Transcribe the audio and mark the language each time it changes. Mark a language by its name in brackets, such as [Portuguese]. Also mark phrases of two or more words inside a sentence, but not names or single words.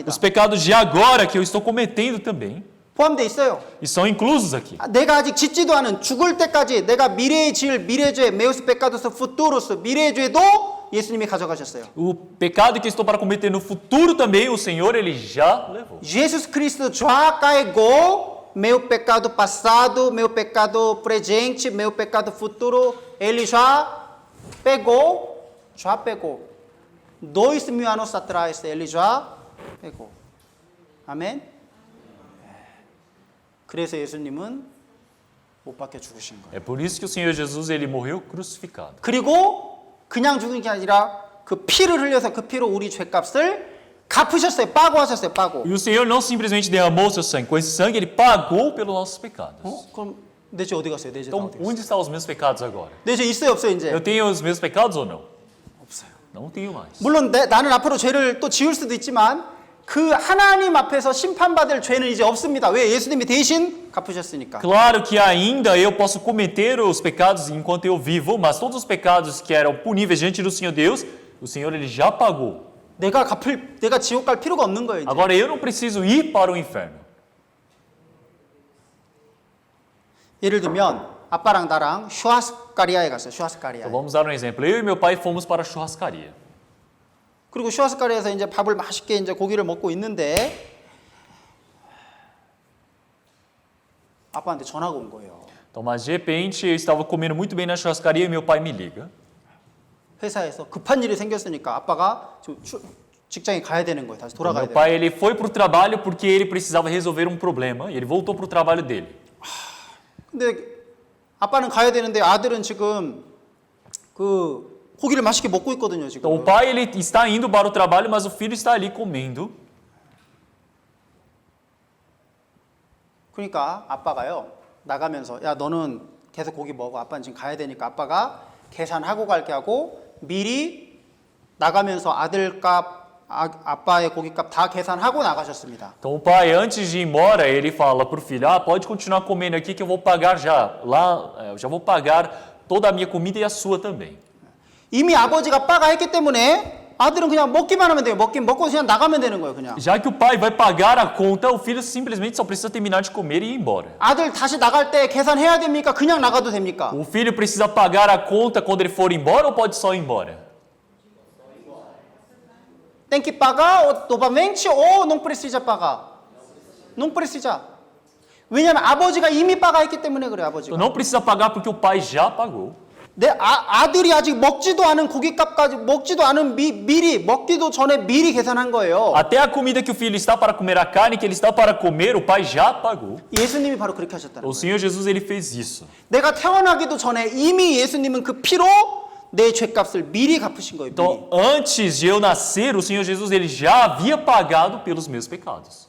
[Portuguese] Os pecados de agora que eu estou cometendo também, [Korean] 포함되어 있어요. [Portuguese] e são inclusos aqui. [Korean] 내가 아직 짓지도 않은 죽을 때까지 내가 미래에 지을 미래죄 [Portuguese] meus pecados futuros [Korean] 미래의 죄도 예수님이 가져가셨어요. [Portuguese] O pecado que eu estou para cometer no futuro também, o Senhor ele já levou. Jesus Cristo já carregou meu pecado passado, meu pecado presente, meu pecado futuro. Ele já pegou. 2000 anos atrás ele já pegou. [Korean] 아멘. 그래서 예수님은 못 박혀 죽으신 거예요. [Portuguese] É por isso que o Senhor Jesus ele morreu crucificado. [Korean] 그리고 그냥 죽은 게 아니라 그 피를 흘려서 그 피로 우리 죄값을 갚으셨어요. 빠고 하셨어요. 빠고. [Portuguese] E o Senhor não simplesmente derramou seu sangue, com esse sangue ele pagou pelos nossos pecados. [Korean] 그럼 내 죄 어디 갔어요? 내 죄 다 [Portuguese] Então, [Korean] 어디 갔어요? [Portuguese] onde estão os meus pecados agora? [Korean] 내 죄 있어요, 없어요, 이제? [Portuguese] Eu tenho os meus pecados ou não? [Korean] 없어요. [Portuguese] Não tenho mais. [Korean] 물론 나는 앞으로 죄를 또 지을 수도 있지만 그 하나님 앞에서 심판받을 죄는 이제 없습니다. 왜? 예수님이 대신 갚으셨으니까. [Portuguese] Claro que ainda eu posso cometer os pecados enquanto eu vivo, mas todos os pecados que eram puníveis diante do Senhor Deus, o Senhor ele já pagou. [Korean] 내가 지옥 갈 필요가 없는 거예요, 이제. [Portuguese] Agora eu não preciso ir para o inferno. [Korean] 예를 들면 아빠랑 나랑 슈아스카리아에 갔어요. 슈아스카리아. [Portuguese] Então vamos dar um exemplo. Eu e meu pai fomos para a churrascaria. [Korean] 그리고 슈아스카리아에서 이제 밥을 맛있게 이제 고기를 먹고 있는데 아빠한테 전화가 온 거예요. [Portuguese] Então, mas de repente eu estava comendo muito bem na churrascaria e meu pai me liga. [Korean] 회사에서 급한 일이 생겼으니까 아빠가 직장에 가야 되는 거예요. 다시 돌아가야 [Portuguese] Meu [Korean] 돼요. [Portuguese] pai ele foi para o trabalho porque ele precisava resolver um problema e ele voltou para o trabalho dele. [Korean] 근데 아빠는 가야 되는데 아들은 지금 그 고기를 맛있게 먹고 있거든요, [Portuguese] Então [Korean] 지금. [Portuguese] o pai ele está indo para o trabalho, mas o filho está ali comendo. [Korean] 그러니까 아빠가요 나가면서 야 너는 계속 고기 먹어. 아빠는 지금 가야 되니까 아빠가 계산하고 갈게 하고 미리 나가면서 아들값 아빠의 고깃값 다 계산하고 나가셨습니다. [Portuguese] Então o pai, antes de ir embora, ele fala para o filho: pode continuar comendo aqui que eu vou pagar já. Lá, eu já vou pagar toda a minha comida e a sua também. [Korean] 이미 아버지가 빠가 했기 때문에 아들은 그냥 먹기만 하면 돼요. 먹고 그냥 나가면 되는 거예요, 그냥. [Portuguese] Já que o pai vai pagar a conta, o filho simplesmente só precisa terminar de comer e ir embora. [Korean] 아들 다시 나갈 때 계산해야 됩니까? 그냥 나가도 됩니까? [Portuguese] O filho precisa pagar a conta quando ele for embora ou pode só ir embora? Tem que pagar novamente ou não precisa pagar? Não precisa. [Korean] 왜냐면 아버지가 이미 빠가 했기 때문에 그래요, 아버지가. [Portuguese] Então não precisa pagar porque o pai já pagou. [Korean] 내 아들이 아직 먹지도 않은 고깃값까지 먹지도 않은 미리 먹기도 전에 미리 계산한 거예요. [Portuguese] Até a comida que o filho está para comer, a carne que ele está para comer, o pai já pagou. [Korean] 예수님이 바로 그렇게 하셨다는 [Portuguese] O [Korean] 거예요. [Portuguese] Senhor Jesus ele fez isso. [Korean] 내가 태어나기도 전에 이미 예수님은 그 피로 내 죄값을 미리 갚으신 거예요. 미리. [Portuguese] Então, antes de eu nascer, o Senhor Jesus ele já havia pagado pelos meus pecados.